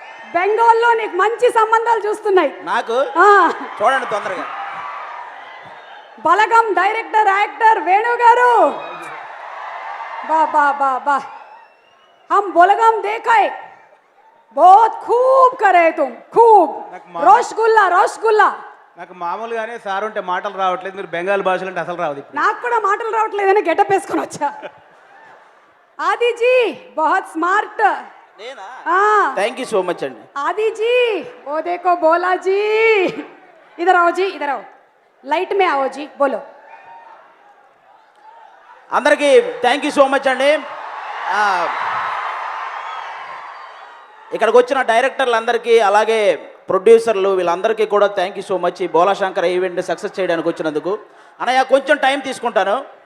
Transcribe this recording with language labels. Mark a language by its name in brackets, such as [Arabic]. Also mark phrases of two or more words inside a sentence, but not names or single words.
[Telugu] బెంగాల్లో నీకు మంచి సంబంధాలు చూస్తున్నాయి. నాకు చూడండి తొందరగా. బలగం డైరెక్టర్ యాక్టర్ వేణు గారు, బా బా బా బా, [Hindi] हम बलगम देखा है, बहुत खूब करे तुम, खूब. [Telugu] రసగుల్లా రసగుల్లా. నాకు మామూలుగానే సార్ ఉంటే మాటలు రావట్లేదు, మీరు బెంగాల్ భాషలు అంటే అసలు రావద్దు. నాకు కూడా మాటలు రావట్లేదని గెటప్ వేసుకొని వచ్చా. [Hindi] आदि जी बहुत स्मार्ट. [English] thank you so much अंडी. [Hindi] आदि जी वो देखो बोला जी, इधर आओ जी, इधर आओ, लाइट में आओ जी, बोलो. [Telugu] అందరికీ [English] thank you so much [Telugu] అండి. ఇక్కడికి వచ్చిన డైరెక్టర్లందరికీ అలాగే ప్రొడ్యూసర్లు వీళ్ళందరికీ కూడా [English] thank you so much. [Telugu] ఈ బోలాశంకర్ ఈవెంట్ సక్సెస్ చేయడానికి వచ్చినందుకు. అన్నయ్య కొంచెం టైం తీసుకుంటాను.